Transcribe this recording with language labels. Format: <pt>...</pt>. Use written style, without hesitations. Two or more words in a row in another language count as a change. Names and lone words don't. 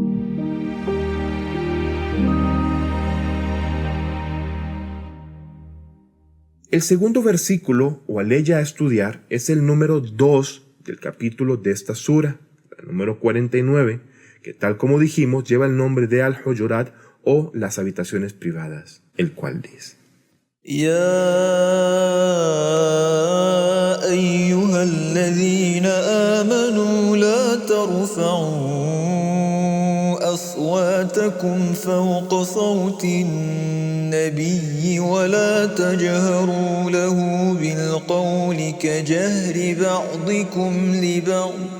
<es>El segundo versículo o aleya a estudiar es el número 2 del capítulo de esta sura, el número 49, que tal como dijimos lleva el nombre de Al-Hujurat o las habitaciones privadas, el cual dice:</es> <ar>يا أيها الذين آمنوا لا ترفعوا أصواتكم فوق صوت النبي ولا تجهروا له بالقول كجهر بعضكم لبعض</ar>